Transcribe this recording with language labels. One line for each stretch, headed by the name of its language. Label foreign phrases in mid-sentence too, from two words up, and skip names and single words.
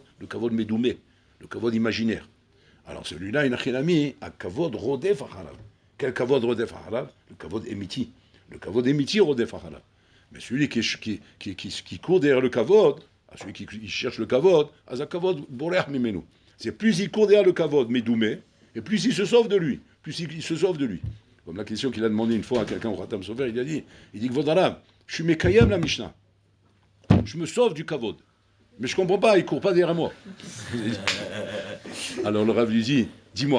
French: Le
Hebrew: כבוד מדומה,
French: le kavod imaginaire. Alors celui-là, il a mis à
Hebrew: הכבוד רודף אחריו. Quel הכבוד רודף אחריו? Le כבוד אמיתי.
French: Le
Hebrew: כבוד אמיתי רודף אחריו.
French: Mais celui qui court derrière le kavod, celui qui cherche le kavod, à
Hebrew: הכבוד בורח ממנו.
French: C'est plus il court derrière le
Hebrew: כבוד מדומה,
French: et plus il se sauve de lui. Comme la question qu'il a demandé une fois à quelqu'un au Khatam Sofer, il dit que Vodalav, je suis Mekayem la Mishnah. Je me sauve du kavod. Mais je ne comprends pas, il ne court pas derrière moi. Alors le Rav lui dit, dis-moi la vérité.